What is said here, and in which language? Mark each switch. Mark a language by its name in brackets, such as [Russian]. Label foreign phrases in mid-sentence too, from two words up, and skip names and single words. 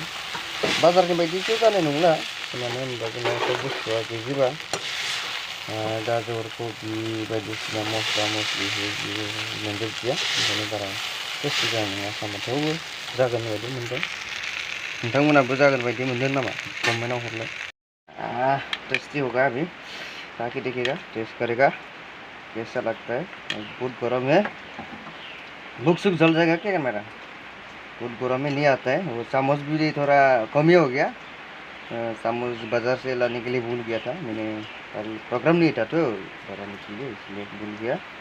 [Bodo] बाजारनि बायदिथ' जानाय नंला, मानो होनोबा जोंना सब बुस्थुआ गैजोबा। गाजर कबि बायदिसिना मस्ला मस्लि मोनजोबदिया, ओंखायनो बारा टेस्टि जानाय नङा सानबाय। थेवबो जागोन बायदि मोनदों। नोंथांमोनाबो जागोन बायदि मोनदों नामा? कमेन्टआव हरलाय। [Hindi] टेस्टी होगा अभी, ताकि देखिएगा, टेस्ट करेगा कैसा लगता है। बहुत गर्म है, बुक सुख जल जाएगा क्या मेरा? बहुत गर्म में नहीं आता है। वो चम्मच भी थोड़ा कम ही हो गया, चम्मच बाजार से लाने के लिए भूल गया था मैंने, प्रोग्राम नहीं था तो बनाने के लिए, इसलिए भूल गया।